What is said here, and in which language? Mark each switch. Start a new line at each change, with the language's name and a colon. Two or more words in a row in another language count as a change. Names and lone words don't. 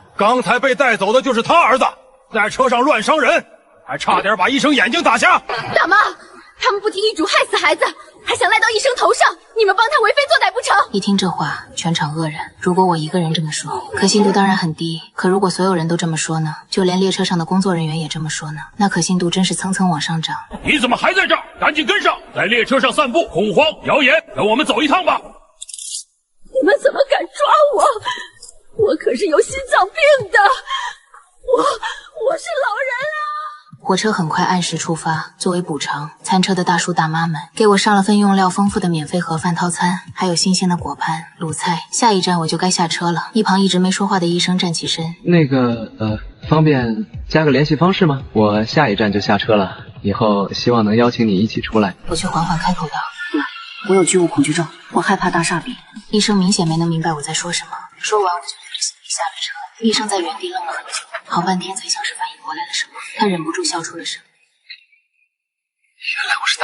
Chinese: 剛才被帶走的就是他兒子，在車上亂傷人，還差點把醫生眼睛打瞎。大媽，他們不聽醫囑害死孩子，還想賴到醫生頭上，你們幫他為非作歹不成？一聽這話，全場愕然。如果我一個人這麼說，可信度當然很低。可如果所有人都這麼說呢？就連列車上的工作人員也這麼說呢？那可信度真是蹭蹭往上漲。你怎麼還在這兒？趕緊跟上，在列車上散布恐慌謠言，跟我們走一趟吧。你們怎麼敢抓我？我可是有心臟病的，我是老人啊！火車很快按時出發，作為補償，餐車的大叔大媽們給我上了份用料豐富的免費盒飯套餐，還有新鮮的果盤、滷菜。下一站我就該下車了。一旁一直沒說話的醫生站起身，那個方便加個聯繫方式嗎？我下一站就下車了，以後希望能邀請你一起出來。我卻緩緩開口道： 我有巨物恐懼症，我害怕大廈比。醫生明顯沒能明白我在說什麼，說完我就拎着行李下了車。醫生在原地愣了很久，好半天才像是反應過來了什麼，他忍不住笑出了聲。原來